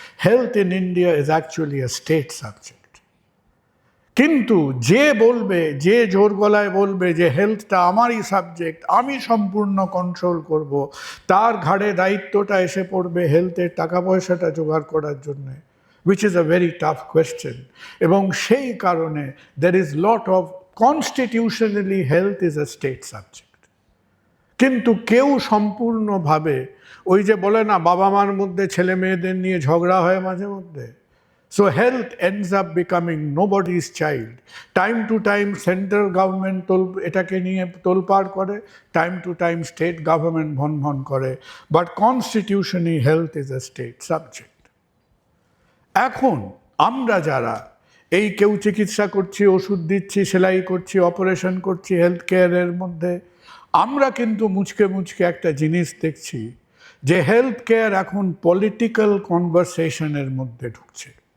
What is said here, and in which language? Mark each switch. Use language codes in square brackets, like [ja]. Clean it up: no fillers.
[en] Health in India is actually a state subject. [bn] কিন্তু যে বলবে, যে জোর গলায় বলবে যে হেলথটা আমারই সাবজেক্ট, আমি সম্পূর্ণ কন্ট্রোল করব, তার ঘাড়ে দায়িত্বটা এসে পড়বে হেলথের টাকা পয়সাটা জোগাড় করার জন্যে, [en] which is a very tough question. [bn] এবং সেই কারণে [en] there is lot of constitutionally health is a state subject. [bn] কিন্তু কেউ সম্পূর্ণভাবে, ওই যে বলে না বাবা মার মধ্যে ছেলে মেয়েদের নিয়ে ঝগড়া হয় মাঝে মধ্যে, [en] so health ends up becoming nobody's child. Time to time central government [bn] এটাকে নিয়ে তোলপাড় করে, [en] time to time state government [bn] von করে, [en] but constitutionally health is a state subject. [bn] এখন আমরা যারা এই কেউ চিকিৎসা করছি, ওষুধ দিচ্ছি, সেলাই করছি, অপারেশন করছি হেলথ কেয়ারের মধ্যে, আমরা কিন্তু মুচকে একটা জিনিস দেখছি যে হেলথ কেয়ার এখন পলিটিক্যাল কনভারসেশনের মধ্যে ঢুকছে।